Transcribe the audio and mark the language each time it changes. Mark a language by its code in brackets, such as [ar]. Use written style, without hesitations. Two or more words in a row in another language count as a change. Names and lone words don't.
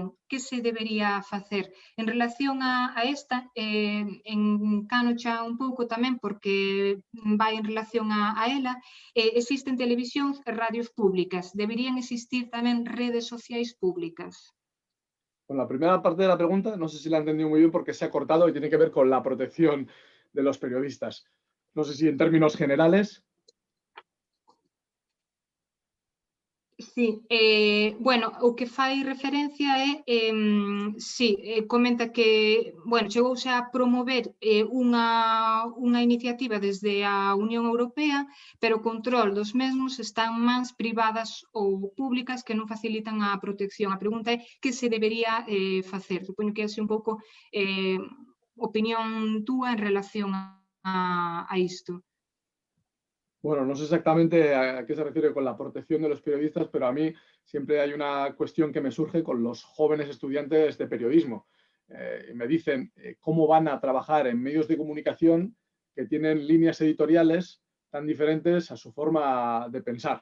[gl] Que se debería facer? En relación a esta, encano xa un pouco tamén porque vai en relación a ela, existen televisións e radios públicas. Deberían existir tamén redes sociais públicas. [es] Bueno, la primera parte de la pregunta, no sé si la he entendido muy bien porque se ha cortado y tiene que ver con la protección de los periodistas. No sé si en términos generales. [gl] Sí, bueno, o que fai referencia é, sí, comenta que, bueno, chegouse a promover unha iniciativa desde a Unión Europea, pero o control dos mesmos están mans privadas ou públicas que non facilitan a protección. A pregunta é que se debería facer. Supoño que é así un pouco opinión túa en relación a isto. [es] Bueno, no sé exactamente a qué se refiere con la protección de los periodistas, pero a mí siempre hay una cuestión que me surge con los jóvenes estudiantes de periodismo. Me dicen cómo van a trabajar en medios de comunicación que tienen líneas editoriales tan diferentes a su forma de pensar.